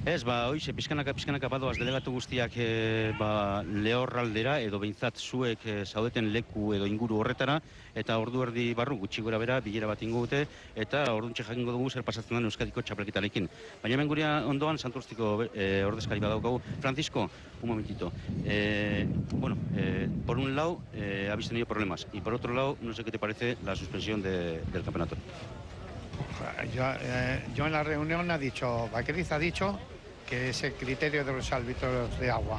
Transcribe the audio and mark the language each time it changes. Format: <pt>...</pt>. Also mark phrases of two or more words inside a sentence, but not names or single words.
<eu>Ez, hoize, pizkanaka badoaz delegatu guztiak lehorraldera edo behintzat zuek zaudeten leku edo inguru horretara, eta ordu erdi barru gutxi gora bera bilera bat ingo dute, eta orduntxe jakingo dugu zer pasatzen den Euskadiko txapelketarekin. Baina hemen gurea ondoan Santurtziko ordezkari badaukagu.</eu> <es>Francisco, un momentito. Por un lado, habéis tenido problemas, y por otro lado, no sé qué te parece la suspensión del campeonato. Yo en la reunión Vaqueriz ha dicho que es el criterio de los árbitros de agua.</es>